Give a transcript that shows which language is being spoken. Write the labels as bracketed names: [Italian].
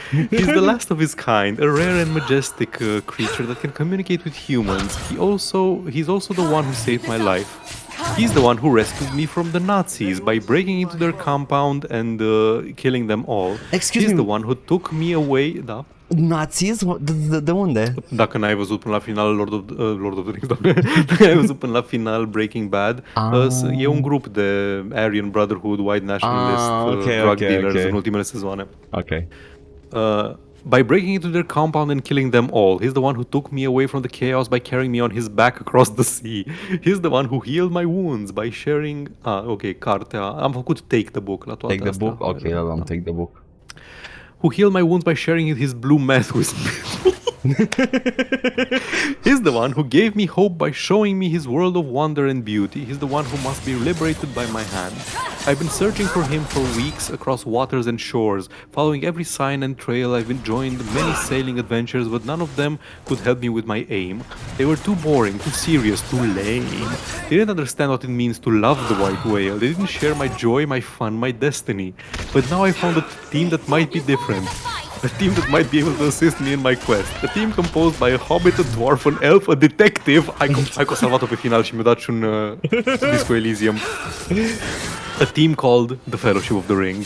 [English] He's the last of his kind, a rare and majestic creature that can communicate with humans. He's also the one who saved my life. He's the one who rescued me from the Nazis by breaking into their compound and killing them all. Excuse He's me. the one who took me away, da. [Romanian] Nazis? De unde? Dacă n-ai văzut până la final Lord of the Rings, doamne, dacă n-ai văzut până la final Breaking Bad, e un grup de Aryan Brotherhood, White Nationalist, drug dealers în ultimele sezoane. [English] Okay. By breaking into their compound and killing them all. He's the one who took me away from the chaos by carrying me on his back across the sea. He's the one who healed my wounds by sharing... [Romanian] cartea. Am făcut Take the Book la toate [English] Take the [Romanian] astea. [English] book? Okay, I'll take the book. Who healed my wounds by sharing his blue meth with me. He's the one who gave me hope by showing me his world of wonder and beauty. He's the one who must be liberated by my hand. I've been searching for him for weeks across waters and shores, following every sign and trail. I've joined many sailing adventures, but none of them could help me with my aim. They were too boring, too serious, too lame. They didn't understand what it means to love the white whale. They didn't share my joy, my fun, my destiny. But now I found a team that might be different. A team that might be able to assist me in my quest. A team composed by a hobbit, a dwarf, an elf, a detective. [Romanian] Hai că o salvat-o pe final și mi-a dat și un Disco Elysium. [English] A team called The Fellowship of the Ring.